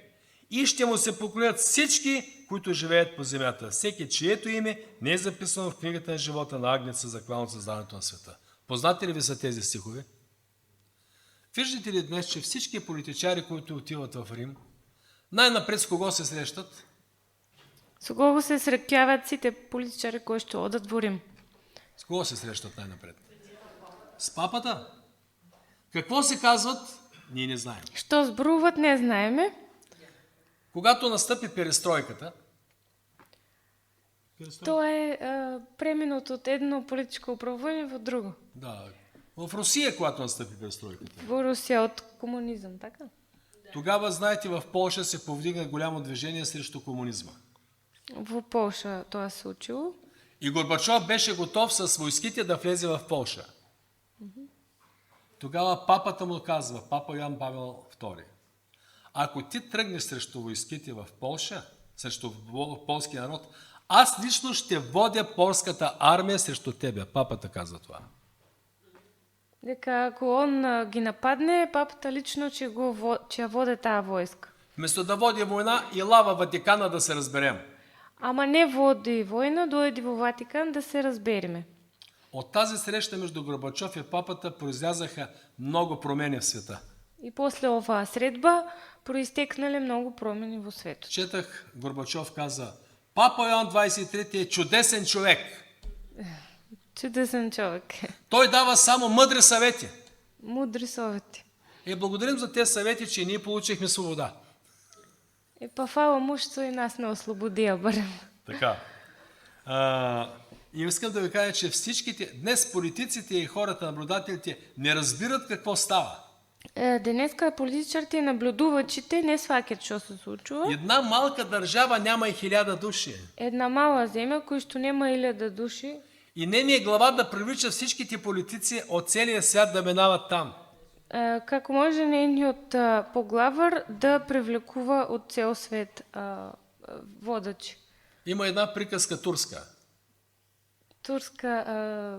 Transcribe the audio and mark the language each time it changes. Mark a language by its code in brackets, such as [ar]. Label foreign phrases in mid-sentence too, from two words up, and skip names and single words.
[bg] И ще му се поклонят всички, които живеят по земята, всеки, чието име не е записано в книгата на живота на Агнеца, заклан от създаването на света. Познати ли ви са тези стихове? Виждате ли днес, че всички политичари, които отиват в Рим, най-напред с кого се срещат? [mk] Со кого се среќаваат сите политичари кои што одат во Рим? [bg] С кого се срещат най-напред? С папата? Какво се казват? Ние не знаем. [mk] Што зборуват не знаеме. [bg] Когато настъпи перестройката, [mk] Тоа е преминот од едно политичко управување во друго. [bg] да, в Русия, когато настъпи перестройката, [mk] Во Русија од комунизам, така? [bg] тогава, знаете, в Полша се повдигна голямо движение срещу комунизма. [mk] Во Полша тоа се случило. [bg] И Горбачов беше готов с войските да влезе в Полша. Тогава папата му казва, папа Йоан Павел II, ако ти тръгнеш срещу войските в Полша, срещу полския народ, аз лично ще водя полската армия срещу тебе. Папата казва това. [mk] Дека ако он ги нападне, папата лично ќе ја воде таа војска. [bg] Вместо да води война, и лава Ватикана да се разберем. [mk] Ама не води војна, дојди во Ватикан да се разбериме. [bg] От тази среща между Горбачов и папата произлязаха много промени в света. [mk] И после оваа средба проистекнале многу промени во светот. [bg] Четах, Горбачов каза, папа Йоан 23 е чудесен човек. Чудесен човек. Той дава само мъдри съвети. [mk] Мудри совети. [bg] И благодарим за тези съвети, че ние получихме свобода. [mk] Па фала му што и нас не ослободија барем. Така. [bg] И искам да ви кажа, че всичките, днес политиците и хората, наблюдателите не разбират какво става. [mk] Денеска политичарите и наблюдувачите не сваќаат што се случува. [bg] Една малка държава няма и 1000 души. [mk] Една мала земја која што нема 1000 души [bg] И не ни е глава да привлича всичките политици от целия свят да минават там. [mk] Како може нейниот поглавар да привлекува од цел свет водачи? [bg] Има една приказка турска. Турска